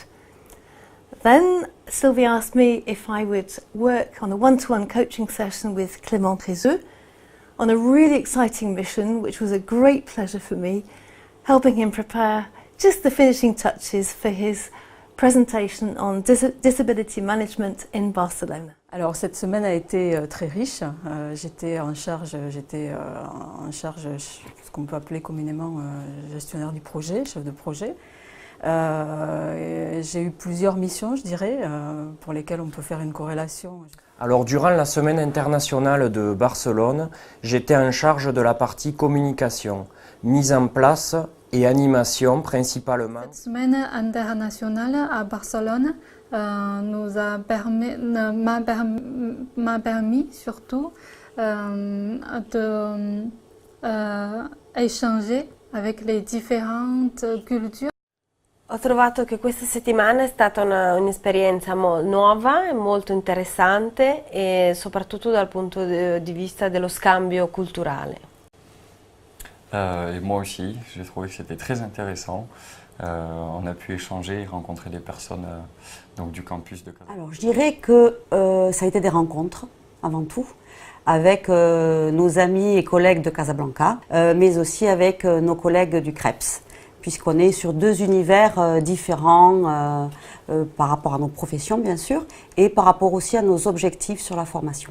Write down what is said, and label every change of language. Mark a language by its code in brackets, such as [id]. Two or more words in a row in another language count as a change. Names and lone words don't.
[en] Then Sylvie asked me if I would work on a one-to-one coaching session with Clément Trézeux, on a really exciting mission, which was a great pleasure for me, helping him prepare just the finishing touches for his presentation on disability management in Barcelona. [fr] Alors cette semaine a été très riche. J'étais en charge ce qu'on peut appeler communément gestionnaire du projet, chef de projet. J'ai eu plusieurs missions, je dirais, pour lesquelles on peut faire une corrélation. Alors durant la semaine internationale de Barcelone, j'étais en charge de la partie communication, mise en place et animation principalement. Cette semaine internationale à Barcelone m'a permis surtout d'échanger avec les différentes cultures. [it] Ho trovato che questa settimana è stata un'esperienza nuova e molto interessante e soprattutto dal punto di vista dello scambio culturale. [fr] Et moi aussi, j'ai trouvé que c'était très intéressant. On a pu échanger et rencontrer des personnes donc du campus de Casablanca. Alors je dirais que ça a été des rencontres avant tout avec nos amis et collègues de Casablanca, mais aussi avec nos collègues du CREPS, puisqu'on est sur deux univers différents par rapport à nos professions bien sûr, et par rapport aussi à nos objectifs sur la formation.